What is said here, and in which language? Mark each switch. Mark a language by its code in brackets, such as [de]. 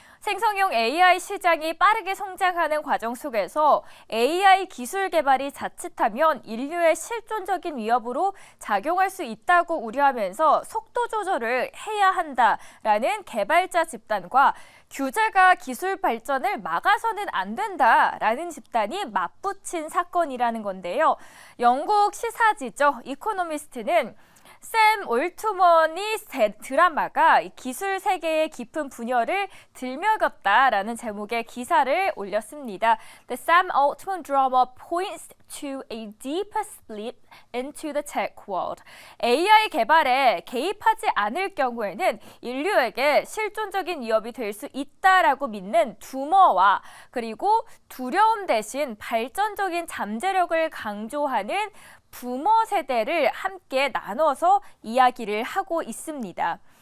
[ko] 생성형 AI 시장이 빠르게 성장하는 과정 속에서 AI 기술 개발이 자칫하면 인류의 실존적인 위협으로 작용할 수 있다고 우려하면서 속도 조절을 해야 한다라는 개발자 집단과 규제가 기술 발전을 막아서는 안 된다라는 집단이 맞붙인 사건이라는 건데요. 영국 시사지죠. 이코노미스트는 샘 올트먼이 드라마가 기술 세계의 깊은 분열을 들먹였다라는 제목의 기사를 올렸습니다. [en] The Sam Altman drama points to a deeper split into the tech world. [ko] AI 개발에 개입하지 않을 경우에는 인류에게 실존적인 위협이 될 수 있다라고 믿는 두머와 그리고 두려움 대신 발전적인 잠재력을 강조하는 부모 세대를 함께 나눠서 이야기를 하고 있습니다.